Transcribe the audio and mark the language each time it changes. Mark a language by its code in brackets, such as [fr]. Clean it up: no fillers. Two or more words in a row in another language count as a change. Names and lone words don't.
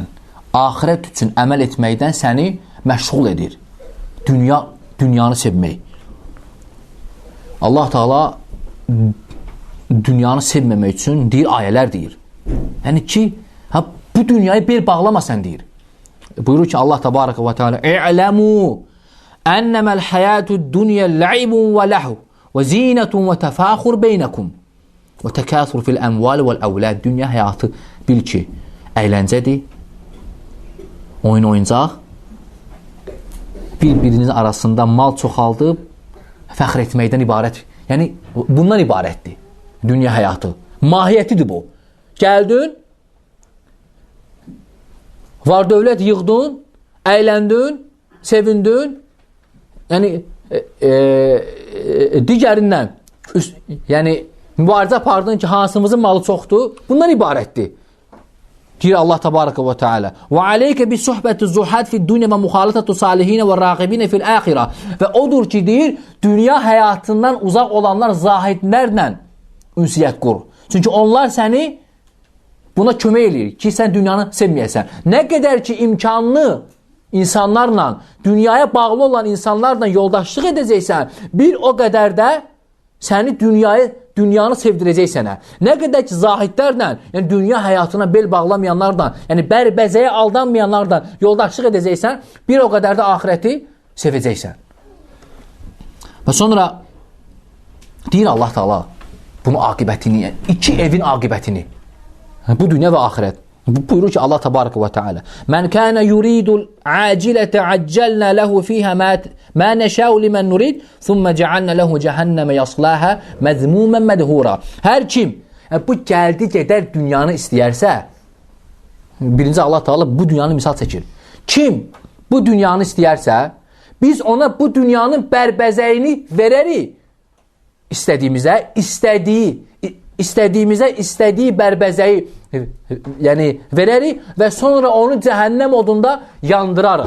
[az] Axirət üçün əməl etməkdən səni məşğul edir. Dünyanı sevmək. [ar] الله تعالى [az] dünyanı sevməmək üçün deyir, ayələr deyir. Yəni ki, bu dünyayı bel bağlama sən deyir. Buyurur ki, [ar] الله تبارك وتعالى اعلموا أنما الحياة الدنيا لعب ولهو وزينة وتفاخر بينكم وتكاثر في الأموال والأولاد. [az] Dünya həyatı bil ki, əyləncədir, oyuncaq, bir-birinizin arasında mal çoxaldıb, fəxr etməkdən ibarət. Yəni, bundan ibarətdir. Dünya həyatı. Mahiyyətidir bu. Gəldin, var dövlət yığdın, əyləndin, sevindin, yəni, digərindən, yəni, mübarizə apardın ki, hansımızın malı çoxdur, bundan ibarətdir. Deyir [ar] الله تبارك وتعالى. وعليك بصحبة الزهاد في الدنيا ومخالطة الصالحين والراغبين في الآخرة. [az] Ve odur ki deyir, dünya həyatından uzaq olanlar zahidlərlə ünsiyyət qur. Çünki onlar səni buna kömək eləyir ki, sən dünyanı sevməyəsən. Nə qədər ki imkanlı insanlarla, dünyaya bağlı olan insanlarla yoldaşlıq edəcəksən, bir o qədər də səni dünyanı sevdirəcək sənə. Nə qədər ki zahidlərlə, yəni dünya həyatına bel bağlamayanlardan, yəni bərbəzəyə aldanmayanlardan yoldaşlıq edəcəksən, bir o qədər də axirəti sevəcəksən. Və sonra deyir [ar] الله تعالى [az] bunu aqibətini, yəni iki evin aqibətini, bu dünya və axirət. Buyurur ki [ar] الله تبارك وتعالى من كان يريد العاجلة عجلنا له فيها ما نشاء لمن نريد ثم جعلنا له جهنم يصلاها مذموما مدحورا. [az] Hər kim bu gəldi gedər dünyanı istəyərsə, birinci [ar] الله تعالى [az] bu dünyanı misal çəkir. Kim bu dünyanı istəyərsə, biz ona bu dünyanın bərbəzəyini verərik. İstədiyimizə istədiyi bərbəzəyi yəni verərik və sonra onu cəhənnəm odunda yandırarıq.